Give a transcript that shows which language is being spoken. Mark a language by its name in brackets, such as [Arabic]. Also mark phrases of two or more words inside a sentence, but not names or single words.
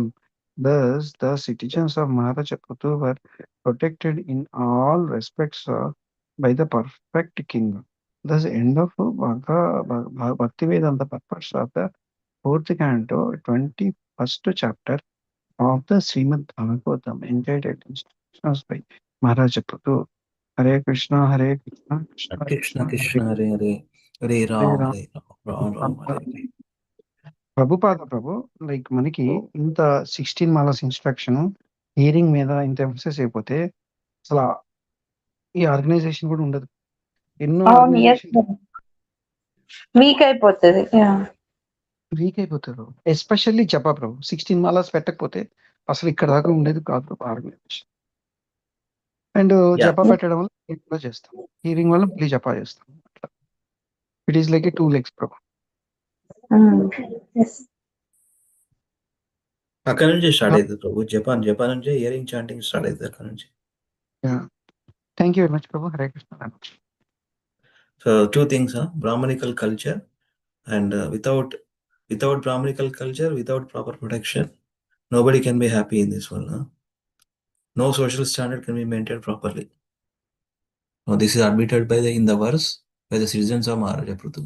[English] Thus, the citizens of Maharaja Prutu were protected in all respects by the perfect king. Thus, end of Bhaktivedanta purpose of the 4th canto, 21st chapter of the Srimad Bhagavatam, entitled Instructions by Maharaja Prutu. Hare Krishna, Hare Krishna, Krishna Krishna Krishna, Hare Hare, Hare Ram, Hare Ram, Ram Hare Hare. Prabhu, [Telugu] like మనకి ఇంత 16 మాలస్ [English] instruction hearing [Telugu] మీద ఇంత ఎంఫసిస్ అయిపోతే అసలు ఈ ఆర్గనైజేషన్ కూడా ఉండదు. ఎన్నో వీక్ అయిపోతుంది. వీక్ అయిపోతారు. ఎస్పెషల్లీ జపా ప్రభు 16 మాలాస్ పెట్టకపోతే అసలు ఇక్కడ దాకా ఉండేది కాదు ప్రభు ఆర్గనైజేషన్. అండ్ జపా పెట్టడం వల్ల hearing కూడా చేస్తాం, హీరింగ్ వల్ల మళ్ళీ జపా చేస్తాం. [English] అట్లా it is like a 2 legs ప్రభు. [Telugu] అక్కడ నుంచి స్టార్ట్ అవుతుంది ప్రభు. జపాన్ నుంచి [English] hearing chanting [Telugu] స్టార్ట్ అవుతుంది అక్కడ నుంచి. [English] thank you very much ప్రభు. హరే కృష్ణ. So 2 things, Brahmanical culture and without Brahmanical culture, without proper protection, nobody can be happy in this world. No social standard can be maintained properly. Now this is admitted by in the verse by the citizens of Maharaja Prutu.